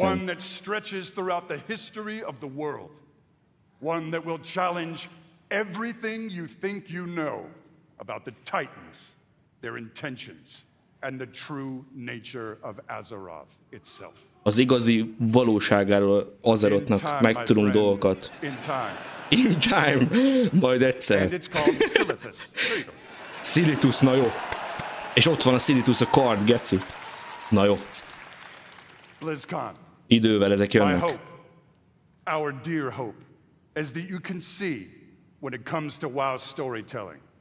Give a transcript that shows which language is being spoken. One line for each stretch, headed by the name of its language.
English: One that stretches throughout the history of the world. One that will challenge everything you think you know about the Titans, their intentions, and the true nature of AZEROTH itself.
Hungarian: Az igazi valóságáról AZEROTHnak megtudunk dolgokat.
English: In time. In time.
Hungarian: Majd egyszer.
English: And it's called Silithus. There you go.
Hungarian: Silithus, na jó. És ott van a Silithus, a kard, geci. Na jó.
English: BlizzCon.
Hungarian: Idővel ezek
English: My
Hungarian: jönnek.
English: hope, our dear hope, is that you can see when it comes to WoW storytelling.